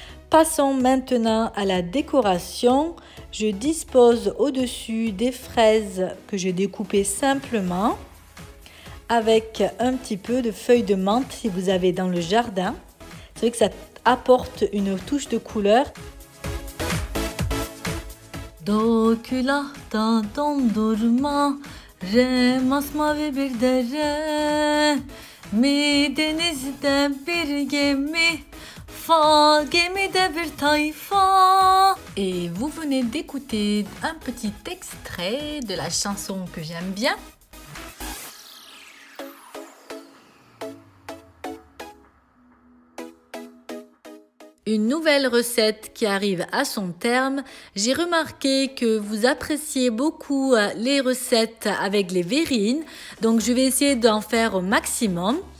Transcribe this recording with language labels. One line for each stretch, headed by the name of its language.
French: Passons maintenant à la décoration. Je dispose au-dessus des fraises que j'ai découpées simplement avec un petit peu de feuilles de menthe si vous avez dans le jardin. C'est vrai que ça apporte une touche de couleur.
Turkish: Do külahta dondurma, re masmavi bir dere, mi denizde bir gemi, fa gemide bir tayfa.
French: Et vous venez d'écouter un petit extrait de la chanson que j'aime bien. Une nouvelle recette qui arrive à son terme. J'ai remarqué que vous appréciez beaucoup les recettes avec les verrines, donc je vais essayer d'en faire au maximum.